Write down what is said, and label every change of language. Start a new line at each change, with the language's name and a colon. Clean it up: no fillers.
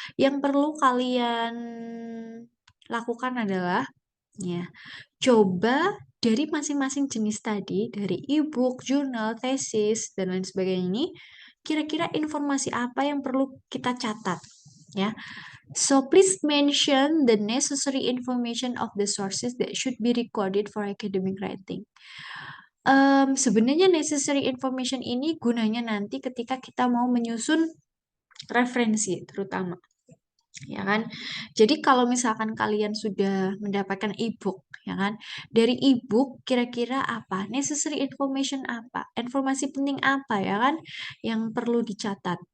Indonesian: Yang perlu kalian lakukan adalah ya, coba dari masing-masing jenis tadi, dari ebook, jurnal, tesis, dan lain sebagainya ini, kira-kira informasi apa yang perlu kita catat, ya.
English: So please mention the necessary information of the sources that should be recorded for academic writing.
Indonesian: Sebenarnya necessary information ini gunanya nanti ketika kita mau menyusun referensi, terutama ya kan. Jadi kalau misalkan kalian sudah mendapatkan ebook, ya kan, dari ebook kira-kira apa, necessary information apa, informasi penting apa ya kan, yang perlu dicatat.